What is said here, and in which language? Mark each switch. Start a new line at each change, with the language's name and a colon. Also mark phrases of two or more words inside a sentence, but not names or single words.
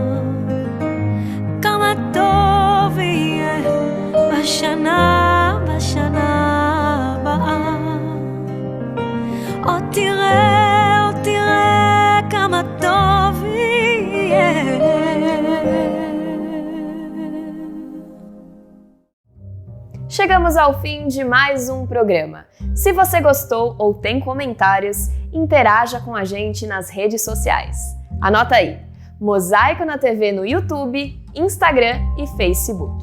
Hebrew: כמה טוב יהיה בשנה הבאה. עוד תראה כמה טוב יהיה.
Portuguese: Chegamos ao fim de mais um programa. Se você gostou ou tem comentários, interaja com a gente nas redes sociais. Anota aí, Mosaico na TV no YouTube, Instagram e Facebook.